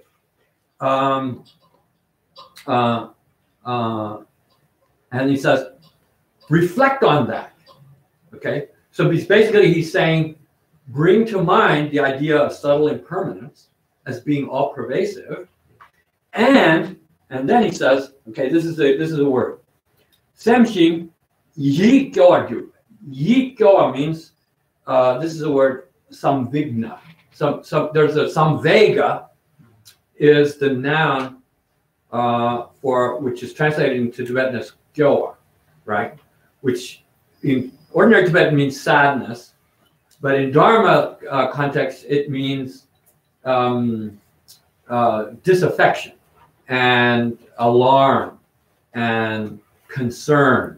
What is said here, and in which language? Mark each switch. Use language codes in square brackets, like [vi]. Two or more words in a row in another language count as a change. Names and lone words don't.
[en] And he says, reflect on that. Okay? So basically he's saying, bring to mind the idea of subtle impermanence as being all pervasive. And then he says, okay, this is a word. [bo] སེམས་ཤིན་ཡིད་སྐྱོ་བར་བྱ. ཡིད་སྐྱོ [en] means, this is a word, samvigna. There's a samvega is the noun which is translated into Tibetan as gyoa, right? Which in ordinary Tibetan means sadness, but in Dharma context it means disaffection and alarm and concern.